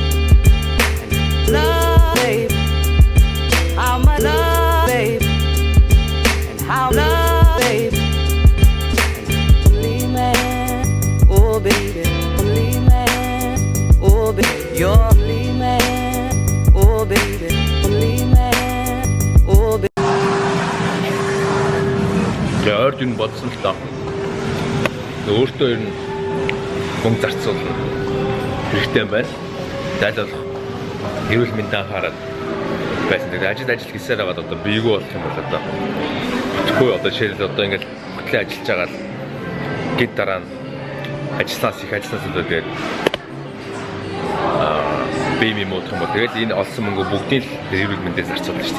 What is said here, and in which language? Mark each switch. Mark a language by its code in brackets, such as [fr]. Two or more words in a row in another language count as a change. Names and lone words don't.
[en] love, babe, how much love, babe, and how love, babe, only man, oh baby, only man, oh baby, you're only man, oh baby, only man, oh baby. [mn] Ойр дүн бодсон л даа. Өөртөө ер нь хүн зарцуулна хэрэгтэй байна. Дайлуулах эрүүл мэндийн анхаарал байсан. Тэгээд ажил хийсээр байгаа одоо биегүй болох юм бол одоо бүтгүй одоо жишээлбэл одоо ингээд хөтлөө ажиллаж байгаа л гэд дараа нь ажиллаас одоо тэгээд бими модох юм бол тэгээд энэ олсон мөнгө бүгдийг л эрүүл мэндээр зарцуулна ш.